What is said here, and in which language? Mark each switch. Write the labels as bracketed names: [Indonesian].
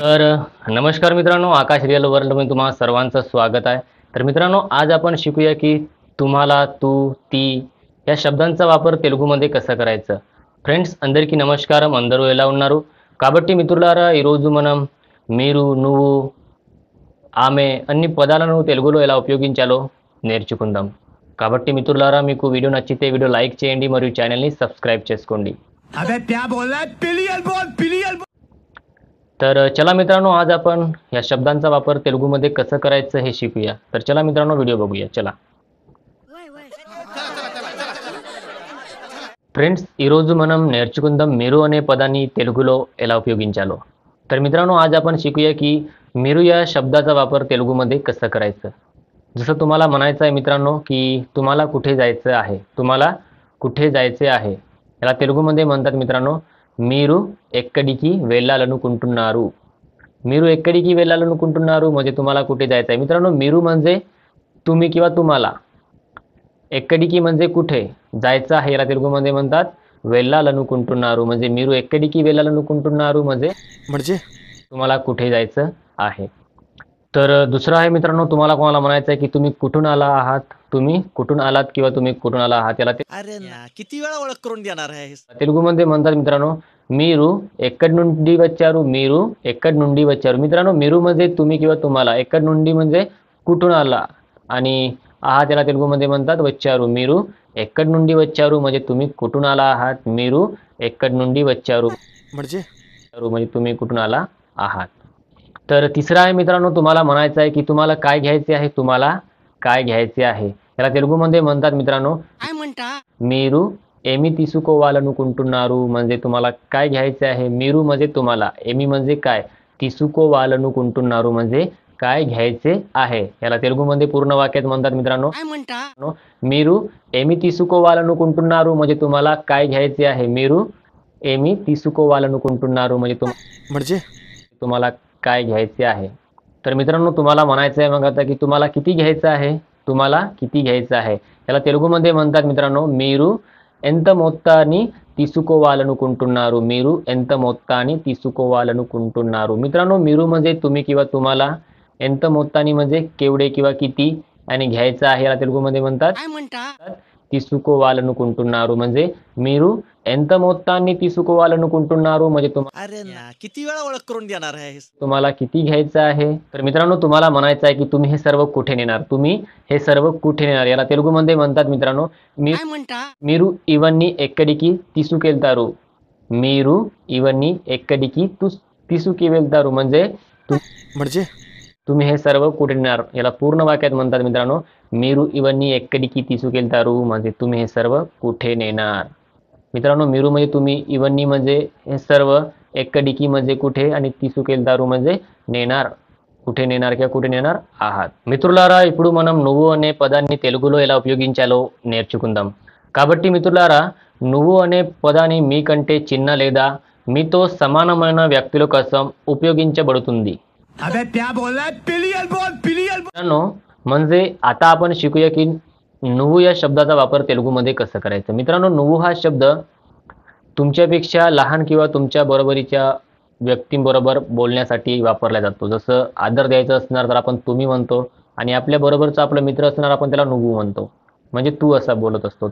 [Marathi] तर नमस्कार मित्रांनो, आकाश रिअल वर्ल्डमध्ये तुम्हा सर्वांचं स्वागत आहे. तर मित्रांनो, आज आपण शिकूया की तुम्हाला, तू, ती या शब्दांचा वापर తెలుగుमध्ये कसा करायचं. [Telugu] ఫ్రెండ్స్ అందరికీ నమస్కారం. అందరూ ఎలా ఉన్నారు? కాబట్టి మిత్రులారా, ఈరోజు మనం మీరు, నువ్వు, ఆమె అన్ని పదాలను తెలుగులో ఎలా ఉపయోగించాలో నేర్చుకుందాం. కాబట్టి మిత్రులారా, మీకు వీడియో నచ్చితే వీడియో లైక్ చేయండి మరియు ఛానల్ని సబ్స్క్రైब చేసుకోండి. [Hindi] अबे क्या बोल रहा है? पिलियल बोल, पिलियल बोल। [Marathi] तर चला मित्रांनो, आज आपण या शब्दांचा वापर తెలుగుमध्ये कसं करायचं हे शिकूया. तर चला मित्रांनो, व्हिडिओ बघूया. चला [Telugu] ఫ్రెండ్స్, ఈరోజు మనం నేర్చుకుందాం మీరు అనే పదాన్ని తెలుగులో ఎలా ఉపయోగించాలో. [Marathi] तर मित्रांनो, आज आपण शिकूया की మీరు या शब्दाचा वापर తెలుగుमध्ये कसं करायचं. जसं तुम्हाला म्हणायचं आहे मित्रांनो की तुम्हाला कुठे जायचं आहे, तुम्हाला कुठे जायचे आहे, याला తెలుగుमध्ये म्हणतात मित्रांनो [Telugu] మీరు ఎక్కడికి వెళ్ళాలనుకుంటున్నారు. మీరు ఎక్కడికి వెళ్ళాలనుకుంటున్నారు [Marathi] म्हणजे तुम्हाला कुठे जायचं आहे. मित्रांनो, మీరు म्हणजे तुम्ही किंवा तुम्हाला, ఎక్కడికి म्हणजे कुठे, जायचं आहे याला తెలుగుमध्ये म्हणतात వెళ్ళాలనుకుంటున్నారు. म्हणजे [Telugu] మీరు ఎక్కడికి వెళ్ళాలనుకుంటున్నారు [Marathi] म्हणजे तुम्हाला कुठे जायचं आहे. तर दुसरं आहे मित्रांनो, तुम्हाला कोणाला म्हणायचं आहे की तुम्ही कुठून आला आहात, तुम्ही कुठून आलात किंवा तुम्ही कुठून आला आहात, याला अरे ना, किती वेळा ओळख करून देणार आहे [Telugu] తెలుగుमध्ये [Marathi] म्हणतात मित्रांनो [Telugu] మీరు ఎక్కడి నుండి వచ్చారు, మీరు ఎక్కడి నుండి వచ్చారు. [Marathi] मित्रांनो, మీరు म्हणजे तुम्ही किंवा तुम्हाला, [Telugu] ఎక్కడి నుండి [Marathi] म्हणजे कुठून आला आणि आहात याला తెలుగుमध्ये म्हणतात వచ్చారు. [Telugu] మీరు ఎక్కడి నుండి వచ్చారు [Marathi] म्हणजे तुम्ही कुठून आला आहात, మీరు ఎక్కడి నుండి వచ్చారు म्हणजे तुम्ही कुठून आला आहात. तर तिसरा आहे मित्रांनो, तुम्हाला म्हणायचं आहे की तुम्हाला काय घ्यायचे आहे, तुम्हाला काय घ्यायचे आहे, याला తెలుగుमध्ये म्हणतात मित्रांनो काय म्हणता [Telugu] మీరు ఏమి తీసుకోవాలనుకుంటున్నారు [Marathi] म्हणजे तुम्हाला काय घ्यायचे आहे. మీరు म्हणजे तुम्हाला, ఏమి म्हणजे काय, తీసుకోవాలనుకుంటున్నారు म्हणजे काय घ्यायचे आहे, याला తెలుగుमध्ये पूर्ण वाक्यात म्हणतात मित्रांनो काय म्हणता [Telugu] మీరు ఏమి తీసుకోవాలనుకుంటున్నారు [Marathi] म्हणजे तुम्हाला काय घ्यायचे आहे. [Telugu] మీరు ఏమి తీసుకోవాలనుకుంటున్నారు [Marathi] म्हणजे तुम्हाला काय घ्यायचे आहे. तर मित्रांनो, तुम्हाला म्हणायचं आहे मग आता की तुम्हाला किती घ्यायचं आहे, तुम्हाला किती घ्यायचं आहे, याला తెలుగుमध्ये म्हणतात मित्रांनो [Telugu] మీరు ఎంత మొత్తాన్ని తీసుకోవాలనుకుంటున్నారు. మీరు ఎంత మొత్తాన్ని తీసుకోవాలనుకుంటున్నారు. [Marathi] मित्रांनो, మీరు म्हणजे तुम्ही किंवा तुम्हाला, [Telugu] ఎంత మొత్తాన్ని [Marathi] म्हणजे केवढे किंवा किती, आणि घ्यायचं आहे याला తెలుగుमध्ये म्हणतात काय म्हणता [Telugu] తీసుకోవాలనుకుంటున్నారు. [Marathi] म्हणजे [Telugu] మీరు ఎంత మొత్తాన్ని తీసుకోవాలనుకుంటున్నారు म्हणजे [Marathi] अरे ना, किती वेळा ओळख करून देणार आहे तुम्हाला किती घ्यायचं आहे. तर मित्रांनो, तुम्हाला म्हणायचं आहे की तुम्ही हे सर्व कुठे नेणार, तुम्ही हे सर्व कुठे नेणार, याला తెలుగుमध्ये म्हणतात मित्रांनो काय म्हणता [Telugu] మీరు ఇవన్నీ ఎక్కడికి తీసుకెళ్తారు. మీరు ఇవన్నీ ఎక్కడికి తీసుకువెళ్తారు [Marathi] म्हणजे तुम्ही हे सर्व कुठे नेणार, याला पूर्ण वाक्यात म्हणतात मित्रांनो [Telugu] మీరు ఇవన్నీ ఎక్కడికి తీసుకెళ్తారు [Marathi] म्हणजे तुम्ही हे सर्व कुठे नेणार. मित्रांनो, మీరు म्हणजे तुम्ही, ఇవన్నీ म्हणजे हे सर्व, ఎక్కడికి म्हणजे कुठे, आणि తీసుకెళ్తారు म्हणजे नेणार, కుటే నేనార్ కింద కుటే నేనార్ ఆహాత్. [Telugu] మిత్రులారా, ఇప్పుడు మనం నువ్వు అనే పదాన్ని తెలుగులో ఎలా ఉపయోగించాలో నేర్చుకుందాం. కాబట్టి మిత్రులారా, నువ్వు అనే పదాన్ని మీకంటే చిన్న లేదా మీతో సమానమైన వ్యక్తుల కోసం ఉపయోగించబడుతుంది. [Hindi] अबे क्या बोल रहा है? पिलियल बोल, पिलियल बोल। [Marathi] मित्रांनो, म्हणजे आता आपण शिकूया की నువ్వు या शब्दाचा वापर తెలుగుमध्ये कसं करायचं. मित्रांनो, నువ్వు हा शब्द तुमच्यापेक्षा लहान किंवा तुमच्या बरोबरीच्या व्यक्तींबरोबर बोलण्यासाठी वापरला जातो. जसं आदर द्यायचं असणार तर आपण तुम्ही म्हणतो, आणि आपल्या बरोबरचा आपला मित्र असणार आपण त्याला నువ్వు म्हणतो, म्हणजे तू असा बोलत असतो.